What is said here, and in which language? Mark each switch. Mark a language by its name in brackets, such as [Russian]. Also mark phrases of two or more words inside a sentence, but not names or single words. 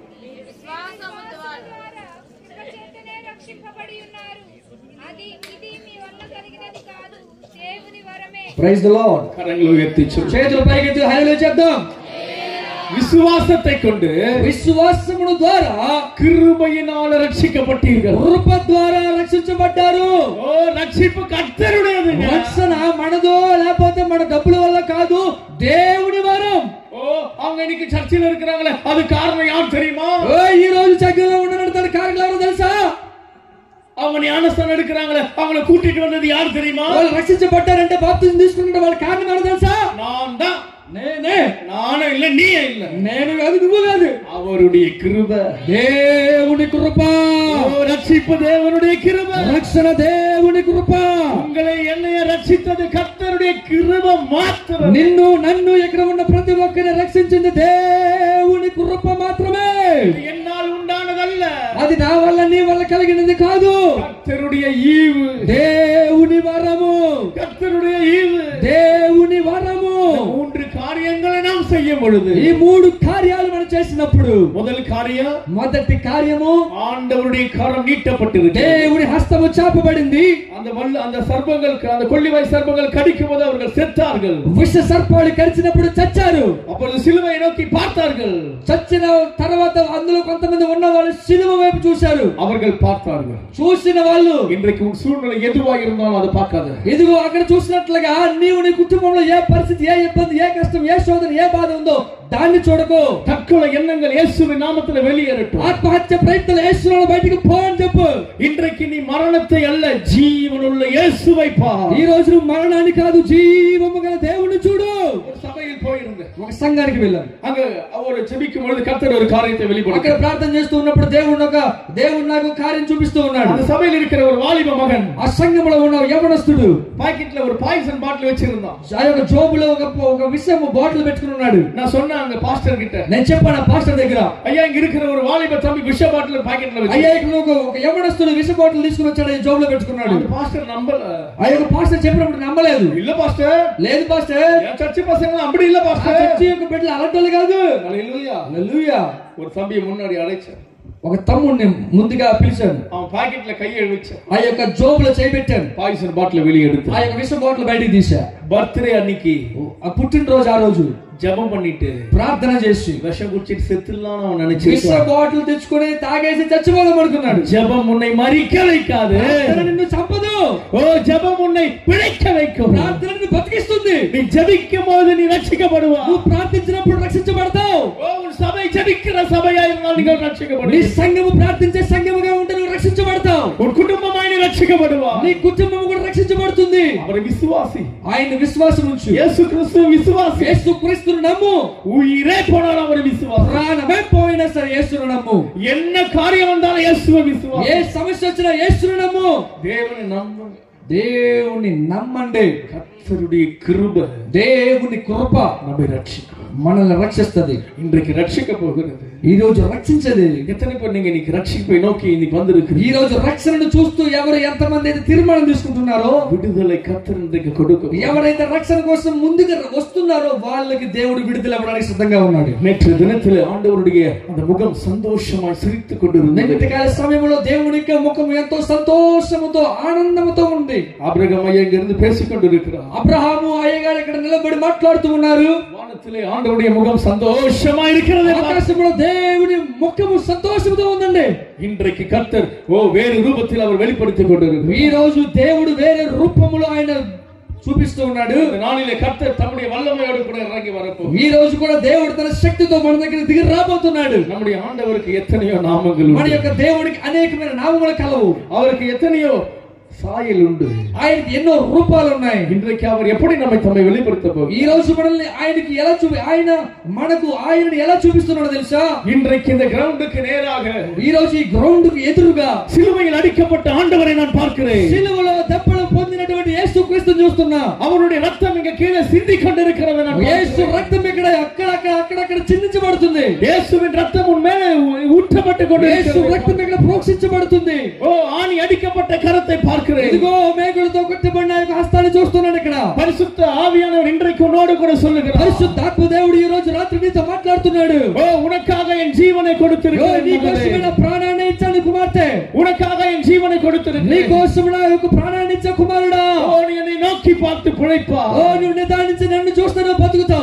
[English] Praise the Lord. [Telugu] కరములు ఎత్తి చేతులు పైకెత్తి హల్లెలూయా చెప్దాం. [Tamil] విశ్వాసத்தை கொண்டு, [Telugu] విశ్వాసమును ద్వారా [Tamil] கிருபையினால் ரட்சிக்கப்பட்டீர்கள். [Telugu] కృప ద్వారా రక్షించబడ్డారు. ఓ రక్షింపు కర్తరుడేది. రక్షణ మనదో లేకపోతే మన డబ్బుల వల్ల కాదు, దేవుని వరం. [Tamil] ఓ அவங்க இன்னைக்கு சர்ச்சில இருக்கறாங்களே, அது காரணம் யார் தெரியுமா? [Telugu] ఓ ఈ రోజు చర్చిలో ఉన్నంత కారణం ఎవరో తెలుసా? [Tamil] அவங்க ஞானஸ்தானம் எடுக்கறாங்களே, அவங்கள கூட்டிட்டு வந்தது யார் தெரியுமா? [Telugu] వాళ్ళు రక్షించబడ్డారంటే బాప్తిజం తీసుకుంటే వాళ్ళ కారణం ఎవరో తెలుసా? [Tamil] நான் தான். [Telugu] నేనే. [Tamil] நானும் இல்ல, நீ இல்ல. [Telugu] నేను కాదు, నువ్వు కాదు. [Tamil] அவருடைய கிருபை, [Telugu] దేవుని కృప. [Tamil] ரட்சிப்பு தேவனுடைய கிருபை, [Telugu] రక్షణ దేవుని కృప. [Tamil] உங்களை என்னைய ரட்சித்தது கர்த்தருடைய கிருபை மாத்திரம். [Telugu] నిన్ను నన్ను ఇక్కడ ఉన్న ప్రతి ఒక్కరిని రక్షించింది దేవుని కృప మాత్రమే. [Tamil] என்னால் உண்டானதல்ல, [Telugu] అది నా వల్ల నీ వల్ల కలిగినది కాదు. [Tamil] కర్తరుடைய ஈவு, [Telugu] దేవుని వరము. [Tamil] கர்த்தருடைய ஈவு, [Telugu] దేవుని వరము. [Tamil] மூன்று కార్యங்களை நாம் செய்யும் பொழுது, [Telugu] ఈ మూడు కార్యాలు మనం చేసినప్పుడు, [Tamil] முதல் காரியம், [Telugu] మొదటి కార్యము [Tamil] ஆண்டவருடைய கரம் நீட்டப்பட்டிருக்கு. [Telugu] దేవుని హస్తము చాపబడింది. [Tamil] அந்த సర్పங்கள், அந்த கொள்ளிவாய் సర్పங்கள் கடிக்கும் போது அவர்கள் செத்தார்கள். [Telugu] విష సర్పాలు కరిచినప్పుడు చచ్చారు. [Tamil] அப்பொழுது சிலுவை நோக்கி பார்த்தார்கள். [Telugu] చచ్చిన తర్వాత అందులో కొంతమంది ఉన్న వాళ్ళు సిలువ వైపు చూశారు. [Tamil] அவர்கள் பார்த்தார்கள். [Telugu] చూసిన వాళ్ళు, [Tamil] இன்றைக்கு உன் சூழ்நிலை எதுவா இருந்தாலும் அதை பார்க்காத. [Telugu] ఇదిగో అక్కడ చూసినట్లుగా నీవు నీ కుటుంబంలో ఏ పరిస్థితి, ఏ ఇబ్బంది, ఏ కష్టం, ఏ శోధన, ఏ బాధ ఉందో దాన్ని చూడకు. [Tamil] தற்கொலை எண்ணங்கள் இயேசுவின் நாமத்தில் வெளியேறட்டும். [Telugu] ఆత్మహత్య ప్రయత్నాలు యేసునామములో బయటికి పో అని చెప్పు. [Tamil] இன்றைக்கு நீ மரணத்தை அல்ல, ஜீவனுள்ள இயேசுவை பார். [Telugu] ఈ రోజు నువ్వు మరణాన్ని కాదు, జీవము గల దేవుణ్ణి చూడు. [Tamil] ஒரு சபையில் போயிருந்தேன், [Telugu] ఒక సంఘానికి వెళ్ళాను. [Tamil] அங்க அவர் ஜெபிக்கும் பொழுது கர்த்தர் ஒரு காரியத்தை [Telugu] అక్కడ [Tamil] வெளிப்படுத்தினார். [Telugu] ప్రార్థన చేస్తూ ఉన్నప్పుడు దేవుడు నాకు కార్యం చూపిస్తూ ఉన్నాడు. [Tamil] அந்த சபையில் இருக்கிற ஒரு வாலிப மகன் [Telugu] ఆ సంఘంలో ఉన్న యవనస్తుడు [Tamil] பாக்கெட்ல ஒரு பாய்சன் பாட்டில் வச்சிருந்தான். [Telugu] ఆ యొక్క జోబులో ఒక విషము బాటిల్ పెట్టుకుని ఉన్నాడు. [Tamil] நான் சொன்னேன் அங்க பாஸ்டர் கிட்ட, [Telugu] నేను చెప్పాను ఆ పాస్టర్ దగ్గర, [Tamil] ஐயா இங்க இருக்கிற ஒரு வாலிப தம்பி விஷ பாட்டில் பாக்கெட்ல வச்சு, [Telugu] అయ్యా ఇక్కడ ఒక యవనస్తుడు విష బాటిల్ తీసుకుని వచ్చాడు, జోబులో పెట్టుకున్నాడు. [Tamil] அந்த பாஸ்டர் நம்பல. [Telugu] ఆ యొక్క పాస్టర్ చెప్పినప్పుడు నమ్మలేదు. [Tamil] இல்ல பாஸ்டர், [Telugu] లేదు పాస్టర్, [Tamil] என் சர்ச் பசங்க அப்படி இல்ல பாஸ்டர், [Telugu] చర్చి యొక్క బిడ్డలు అలాంటి కాదు. [Tamil] ஹல்லேலூயா. [Telugu] హల్లెలూయా. [Tamil] ஒரு தம்பியை முன்னாடி அழைச்சார். [Telugu] ఒక తమ్ముడిని ముందుగా పిలిచాను. [Tamil] அவன் பாக்கெட்ல கையை வச்சான். [Telugu] ఆ యొక్క జోబులో చేయి పెట్టాను. [Tamil] பாய்சன் பாட்டில் வெளியே எடுத்து [Telugu] ఆ యొక్క విష బాటిల్ బయటికి తీసా. [Tamil] பர்த்டே அன்னைக்கு [Telugu] ఆ పుట్టినరోజు ఆ రోజు [Tamil] ஜெபம் பண்ணிட்டு [Telugu] ప్రార్థన చేసి [Tamil] விஷம் குடிச்சிட்டு செத்துலான்னு அவன் [Telugu] విష [Tamil] நினைச்சான். [Telugu] బాటిల్ తెచ్చుకొని తాగేసి చచ్చిపోదాం అనుకున్నాడు. [Tamil] ஜெபம் உன்னை மரிக்க வைக்காது, [Telugu] ప్రార్థన నిన్ను చంపదు. [Tamil] ஓ ஜெபம் உன்னை பிழைக்க வைக்கும். [Telugu] ప్రార్థన నిన్ను బతికిస్తుంది. [Tamil] நீ ஜெபிக்கும் போது நீ ரட்சிக்கப்படுவா. [Telugu] నువ్వు ప్రార్థించినప్పుడు రక్షించబడతావు. [Tamil] ஓ உன் சபை ஜெபிக்கிற சபையா இருந்தால் நீ [Telugu] నీ [Tamil] ரட்சிக்கப்படுவீ. [Telugu] సంఘము ప్రార్థించే సంఘముగా ఉంటే నువ్వు రక్షించబడతావు. [Tamil] உன் குடும்பமாய் நீ ரட்சிக்கப்படுவா. [Telugu] నీ కుటుంబం కూడా రక్షించబడుతుంది. [Tamil] அவர் விசுவாசி, [Telugu] ఆయన విశ్వాసం ఉంచు. [Tamil] இயேசு கிறிஸ்து விசுவாசி. [Telugu] యేసు క్రీస్తును నమ్ము. [Tamil] உயிரே போனாலும் அவர் விசுவாசி. [Telugu] ప్రాణమే పోయినా సరే యేసును నమ్ము. [Tamil] என்ன காரியம் வந்தாலும் இயேசுவை விசுவாசி. [Telugu] ఏ సమస్య వచ్చినా యేసును నమ్ము. [Tamil] தேவனை நம்பு. [Telugu] దేవుని నమ్మండి. [Tamil] கர்த்தருடைய கிருபை [Telugu] దేవుని కృప [Tamil] நம்மை ரட்சிக்கும். [Telugu] మనల్ని రక్షిస్తది. [Tamil] இன்றைக்கு ரட்சிக்க போகிறது. [Telugu] ఈ రోజు రక్షించది. [Tamil] எத்தனை பேர் நீங்க இன்னைக்கு ரட்சிப்பை நோக்கி இன்னைக்கு வந்திருக்கிறீங்க? [Telugu] ఈ రోజు రక్షణను చూస్తూ ఎవరు ఎంతమంది అయితే తీర్మానం తీసుకుంటున్నారో, [Tamil] விடுதலை கர்த்தர் இன்றைக்கு கொடுக்கும். [Telugu] ఎవరైతే రక్షణ కోసం ముందుకు వస్తున్నారో వాళ్ళకి దేవుడు విడుదల ఇవ్వడానికి సిద్ధంగా ఉన్నాడు. [Tamil] நேற்று தினத்தில் ஆண்டவருடைய அந்த முகம் சந்தோஷமாய் சிரித்துக் கொண்டிருந்தது. [Telugu] నేటి కాల సమయంలో దేవుని యొక్క ముఖం ఎంతో సంతోషముతో ఆనందముతో ఉంది. [Tamil] ஆபிரகாம் ஐயா இங்கிருந்து பேசிக் கொண்டிருக்கிறார். [Telugu] అబ్రహాము అయ్యగారు ఇక్కడ నిలబడి మాట్లాడుతూ ఉన్నారు. [Tamil] வானத்திலே ஆண்டவருடைய முகம் சந்தோஷமாய் இருக்கிறது. [Telugu] ఆకాశంలో దేవుని ముఖము సంతోషముతో ఉందండి. [Tamil] இன்றைக்கு கர்த்தர் வேறு ரூபத்தில் அவர் வெளிப்படுத்திக் கொண்டிருக்கிறார். [Telugu] ఈ రోజు దేవుడు వేరే రూపములో ఆయన చూపిస్తూ ఉన్నాడు. [Tamil] நாளிலே கர்த்தர் தம்முடைய வல்லமையோடு கூட இறங்கி வரப்போகிறார். [Telugu] ఈ రోజు కూడా దేవుడు తన శక్తితో మన దగ్గర దిగి రాబోతున్నాడు. [Tamil] நம்முடைய ஆண்டவருக்கு எத்தனையோ நாமங்கள் உண்டு. [Telugu] మన యొక్క దేవుడికి అనేకమైన నామములు కలవు. [Tamil] அவருக்கு எத்தனையோ சாயல் உண்டு. [Telugu] ఆయనకి ఎన్నో రూపాలు ఉన్నాయి. [Tamil] இன்றைக்கு அவர் எப்படி தம்மை வெளிப்படுத்த போகிறார்? [Telugu] ఈ రోజు మనల్ని ఆయనకి ఎలా ఆయనని ఎలా చూపిస్తున్నాడో తెలుసా? [Tamil] இன்றைக்கு இந்த கிரவுண்டுக்கு நேராக, [Telugu] ఈ రోజు ఈ గ్రౌండ్ కు ఎదురుగా [Tamil] சிலுவையில் அடிக்கப்பட்ட ஆண்டவரை நான் பார்க்கிறேன். [Telugu] సిలువలో దెబ్బలు పొందినటువంటి యేసుక్రీస్తుని చూస్తున్నా. [Tamil] அவருடைய ரத்தம் இங்க கீழே சிந்திக் கொண்டிருக்கிறது. [Telugu] యేసు రక్తం ఇక్కడ అక్కడక్కడ చిందించబడుతుంది. [Tamil] இயேசுவின் ரத்தம் உன் மேலே ஊற்றப்பட்டு கொண்டிருக்கிறது. [Telugu] యేసు రక్తం ఇక్కడ ప్రోక్షించబడుతుంది. [Tamil] ஆணி அடிக்கப்பட்ட கரத்தை பார்க்கிறேன். [Telugu] ఇదిగో మేకులతో కొట్టబడిన యొక్క హస్తాన్ని చూస్తున్నాను ఇక్కడ. [Tamil] பரிசுத்த ஆவியானவர் இன்றைக்கு உன்னோடு கூட சொல்லுகிறார். [Telugu] పరిశుద్ధాత్మ దేవుడు ఈ రోజు రాత్రి నీతో మాట్లాడుతున్నాడు. [Tamil] உனக்காக என் ஜீவனை கொடுத்திருக்கிறேன். [Telugu] నీ కోసం నా ప్రాణాన్ని ఇచ్చాను కుమార్తె. [Tamil] உனக்காக என் ஜீவனை கொடுத்திருக்கிறேன். [Telugu] నీ కోసం నా యొక్క ప్రాణాన్ని ఇచ్చా కుమారుడా. [Tamil] நீ என்னை நோக்கி பார்த்து பிழைப்பா. [Telugu] నువ్వు నిదానించి నన్ను చూస్తాను బతుకుతావు.